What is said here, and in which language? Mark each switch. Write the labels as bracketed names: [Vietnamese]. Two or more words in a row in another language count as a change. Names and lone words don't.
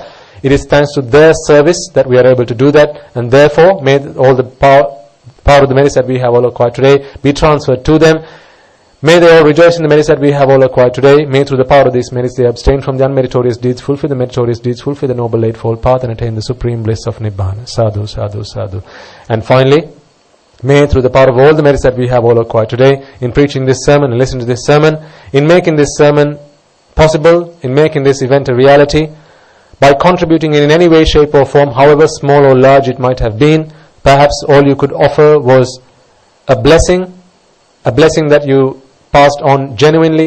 [English] It is thanks to their service that we are able to do that, and therefore may all the power of the merits that we have all acquired today be transferred to them. May they all rejoice in the merits that we have all acquired today. May through the power of these merits they abstain from the unmeritorious deeds, fulfill the meritorious deeds, fulfill the Noble Eightfold Path, and attain the supreme bliss of Nibbana. [Pali] Sadhu, sadhu, sadhu. [English] And finally, may through the power of all the merits that we have all acquired today, in preaching this sermon and listening to this sermon, in making this sermon possible, in making this event a reality, by contributing in any way, shape or form, however small or large it might have been, perhaps all you could offer was a blessing that you passed on genuinely.